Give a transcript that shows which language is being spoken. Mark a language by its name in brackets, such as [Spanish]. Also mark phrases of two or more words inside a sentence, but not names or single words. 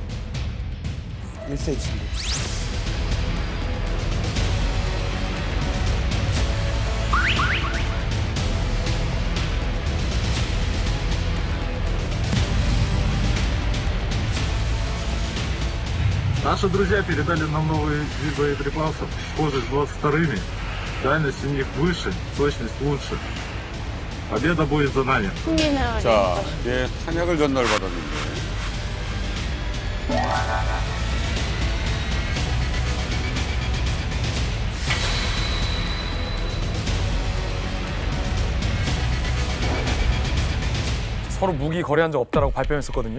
[Russian] 1cm. Наши друзья передали нам новые виды боеприпасов, схожие с 22-ми. Дальность у них выше, точность лучше. Победа будет за нами. [Korean] 자, 예, 탄약을 전달 받았는데. 서로 무기 거래한 적 없다라고 발표했었거든요.